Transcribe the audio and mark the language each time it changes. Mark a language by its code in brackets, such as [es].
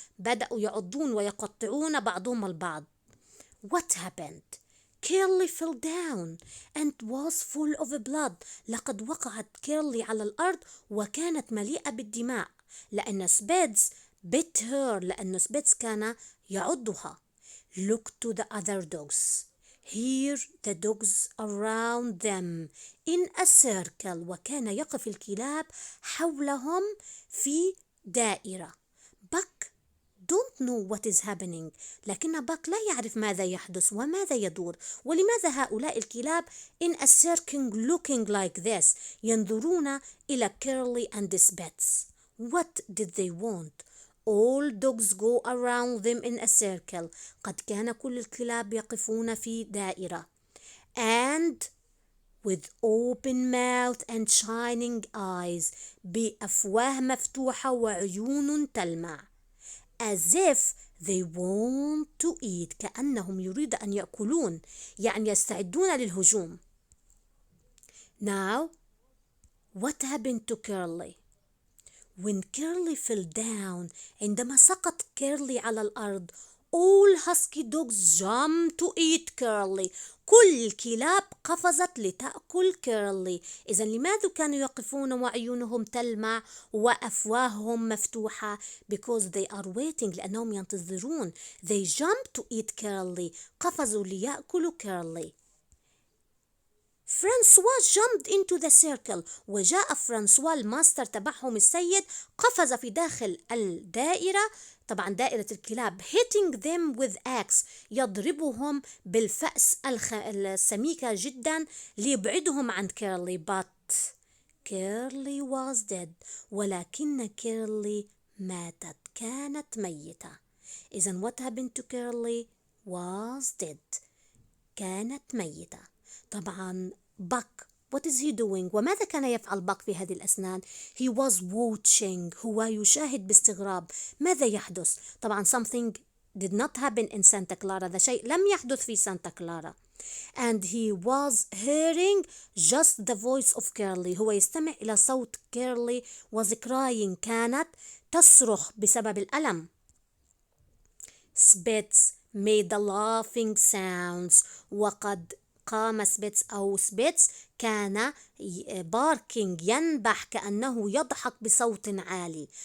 [ar] بدأوا يعضون ويقطعون بعضهم البعض. [en] What happened? Curly fell down and was full of blood. [ar] لقد وقعت كيرلي على الأرض وكانت مليئة بالدماء لأن سبيتس [en] bit her. [ar] لأن سبيتس كان يعضها. [en] Look to the other dogs. Here the dogs around them in a circle. [ar] وكان يقف الكلاب حولهم في دائرة. [en] Buck don't know what is happening. [ar] لكن باك لا يعرف ماذا يحدث وماذا يدور. ولماذا هؤلاء الكلاب [en] in a circle looking like this [ar] ينظرون إلى كيرلي [en] and Spitz. What did they want? All dogs go around them in a circle. [ar] قد كان كل الكلاب يقفون في دائرة. [en] And with open mouth and shining eyes. [ar] بأفواه مفتوحة وعيون تلمع. [en] As if they want to eat. [ar] كأنهم يريد أن يأكلون. يعني يستعدون للهجوم. [en] Now, what happened to Curly? When Curly fell down. [ar] عندما سقط كيرلي على الأرض. [en] All husky dogs jumped to eat Curly. [ar] كل الكلاب قفزت لتأكل كيرلي. إذا لماذا كانوا يقفون وعيونهم تلمع وأفواههم مفتوحة؟ [en] Because they are waiting. [ar] لأنهم ينتظرون. [en] They jumped to eat Curly. [ar] قفزوا ليأكلوا كيرلي. [en] Francois jumped into the circle. [ar] وجاء فرانسوا الماستر تبعهم السيد قفز في داخل الدائرة. طبعا دائرة الكلاب. [en] hitting them with axe. [ar] يضربهم بالفأس السميكة جدا ليبعدهم عن كيرلي. [en] but Curly was dead. [ar] ولكن كيرلي ماتت. كانت ميتة. إذن [en] what happened to Curly was dead. [ar] كانت ميتة. طبعا باك [en] what is he doing؟ [ar] وماذا كان يفعل باك في هذه الأثناء؟ [en] he was watching. [ar] هو يشاهد باستغراب. ماذا يحدث؟ طبعا [en] something did not happen in Santa Clara. [ar] هذا شيء لم يحدث في سانتا كلارا. [en] and he was hearing just the voice of Curly. [ar] هو يستمع إلى صوت كيرلي [en] was crying. [ar] كانت تصرخ بسبب الألم. [en] Spitz made the laughing sounds. [ar] وقد قام سبيتس كان باركينج ينبح كأنه يضحك بصوت عالي.